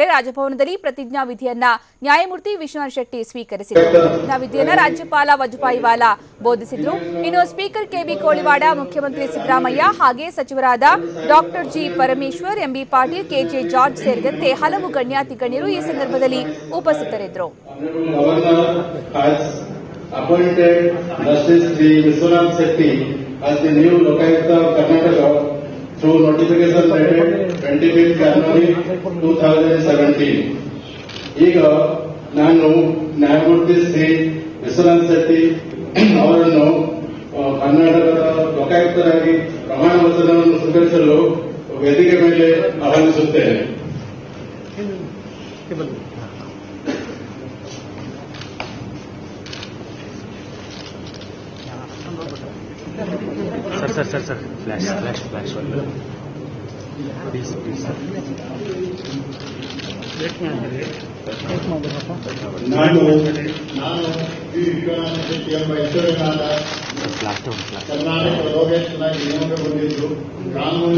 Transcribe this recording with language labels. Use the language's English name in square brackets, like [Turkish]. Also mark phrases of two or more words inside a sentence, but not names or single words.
[Kannada] ರಾಜಭವನದಲ್ಲಿ ಪ್ರತಿಜ್ಞಾ ವಿಧಿಯನ್ನ ನ್ಯಾಯಮೂರ್ತಿ ವಿಶ್ವನಾಥ ಶೆಟ್ಟಿ ಸ್ವೀಕರಿಸಿದರು. ಪ್ರತಿಜ್ಞಾ ವಿಧಿಯನ್ನ ರಾಜ್ಯಪಾಲ ವಜುಭಾಯಿ ವಾಲಾ ಬೋಧಿಸಿದ್ರು. ಇನ್ನು ಸ್ಪೀಕರ್ ಕೆಬಿ ಕೋಳಿವಾಡ, ಮುಖ್ಯಮಂತ್ರಿ ಸಿದ್ದರಾಮಯ್ಯ ಹಾಗೆ ಸಚಿವರಾದ ಡಾಕ್ಟರ್ ಜಿ ಪರಮೇಶ್ವರ್, ಎಂಬಿ ಪಾಟೀಲ್, ಕೆಜೆ ಜಾರ್ಜ್ ಸೇರಿದಂತೆ ಹಲವು ಗಣ್ಯಾತಿ ಗಣ್ಯರು ಈ ಸಂದರ್ಭದಲ್ಲಿ ಉಪಸ್ಥಿತರಿದ್ದರು. [English] Appointed Justice G. Vishwanath Shetty as the new Lokayukta of Karnataka through notification dated 25th January 2017. [Kannada] ಈಗ ನಾನು ನ್ಯಾಯಮೂರ್ತಿ ಶ್ರೀ ವಿಶ್ವನಾಥ್ ಶೆಟ್ಟಿ ಅವರನ್ನು ಕರ್ನಾಟಕದ ಲೋಕಾಯುಕ್ತರಾಗಿ ಪ್ರಮಾಣ ವಚನವನ್ನು ಸ್ವೀಕರಿಸಲು ವೇದಿಕೆ ಮೇಲೆ ಆಹ್ವಾನಿಸುತ್ತೇನೆ. [English] Sir flash please [Kannada] ನಾನು ವಿ ವಿಶ್ವನಾಥ ಶೆಟ್ಟಿ ಎಂಬ ಹೆಸರಿನಾದ ಕರ್ನಾಟಕ ಲೋಕಾಯುಕ್ತನಾಗಿ ನೇಮಕಗೊಂಡಿದ್ದು ಕಾನೂನಿನ